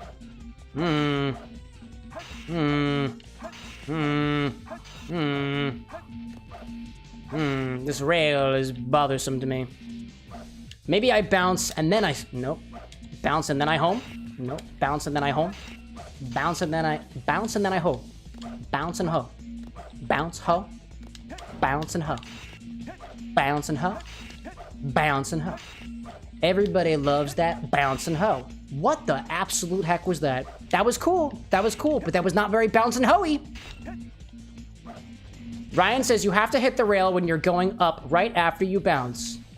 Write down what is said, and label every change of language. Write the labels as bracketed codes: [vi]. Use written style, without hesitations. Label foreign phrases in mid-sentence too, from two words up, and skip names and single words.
[en] This rail is bothersome to me. Maybe I bounce and then I... Nope. Bounce and then I home. Nope. Bounce and then I home. Bounce and then I... Bounce and then I ho. Bounce and ho. Bounce ho. Bounce and ho. Bounce and ho. Bounce and ho. Everybody loves that bounce and ho. What the absolute heck was that? That was cool. That was cool, but that was not very bounce and ho-y. Ryan says you have to hit the rail when you're going up right after you bounce.